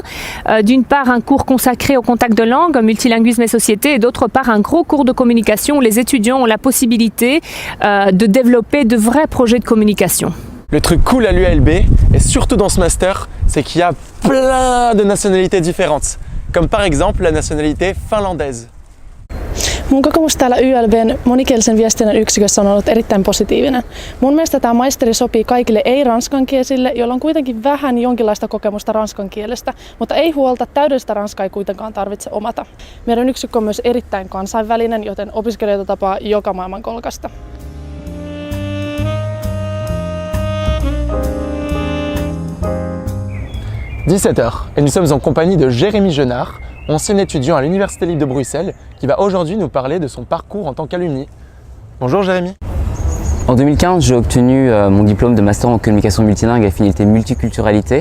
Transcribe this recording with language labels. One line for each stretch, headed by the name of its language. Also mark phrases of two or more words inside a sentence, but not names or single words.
French: D'une part, un cours consacré au contact de langue, multilinguisme et société, et d'autre part, un gros cours de communication où les étudiants ont la possibilité de développer de vrais projets de communication. Le truc cool à l'ULB, et surtout dans ce master, c'est qu'il y a plein de nationalités différentes. Comme par exemple la nationalité finlandaise.
Finnish: Mun kokemus täällä YLBn monikielisen viestinnän yksikössä on ollut erittäin positiivinen. Mun mielestä tämä maisteri sopii kaikille ei-ranskankielisille, joilla on kuitenkin vähän jonkinlaista kokemusta ranskan kielestä, mutta ei huolta, täydellistä ranskaa ei kuitenkaan tarvitse omata. Meidän yksikkö on myös erittäin kansainvälinen, joten opiskelijoita tapaa joka maailman kolkasta.
French: 17h, et nous sommes en compagnie de Jérémy Genard, ancien étudiant à l'Université libre de Bruxelles, qui va aujourd'hui nous parler de son parcours en tant qu'alumni. Bonjour Jérémy. En 2015, j'ai obtenu mon diplôme de master en communication multilingue et affinité multiculturalité.